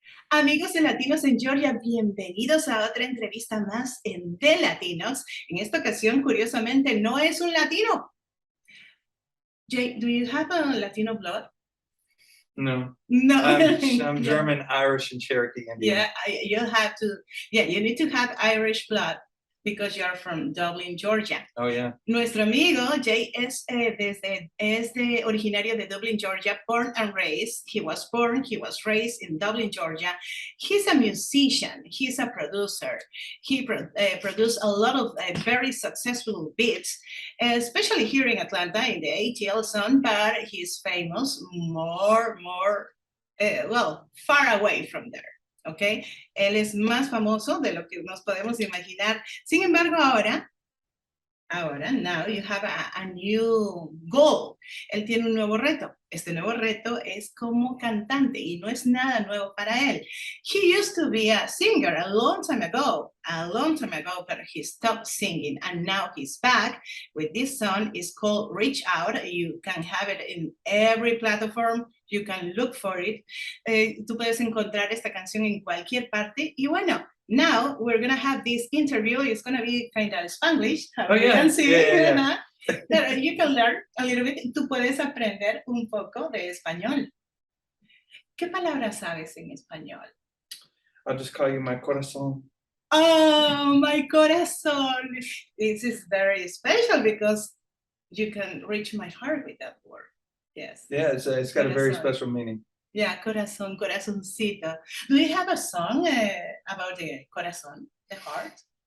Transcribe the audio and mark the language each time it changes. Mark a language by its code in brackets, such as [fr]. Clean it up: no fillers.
[es] Amigos de Latinos en Georgia, bienvenidos a otra entrevista más en De Latinos. En esta ocasión, curiosamente, no es un latino. [en] Jay, do you have a Latino blood? No. No. I'm Yeah. German, Irish, and Cherokee Indian. Yeah, you need to have Irish blood because you're from Dublin, Georgia. Oh, yeah. [es] Nuestro amigo Jay es originario de Dublin, Georgia, [en] born and raised. He was raised in Dublin, Georgia. He's a musician. He's a producer. He produced a lot of very successful beats, especially here in Atlanta in the ATL zone, but he's famous far away from there. ¿Ok? [es] Él es más famoso de lo que nos podemos imaginar. Sin embargo, ahora, [en] now you have a new goal. [es] Él tiene un nuevo reto. Este nuevo reto es como cantante y no es nada nuevo para él. [en] He used to be a singer a long time ago, but he stopped singing and now he's back with this song. It's called Reach Out. You can have it in every platform. You can look for it. [es] Tú puedes encontrar esta canción en cualquier parte. Y bueno, [en] now we're going to have this interview. It's going to be kind of Spanglish. You can see it. You can learn a little bit. [es] Tú puedes aprender un poco de español. ¿Qué palabras sabes en español? [en] I'll just call you my corazón. Oh, my corazón. This is very special because you can reach my heart with that word. Yes. Yeah, it's got corazón. A very special meaning. Yeah, corazón, corazoncito. Do you have a song about the corazón, the heart?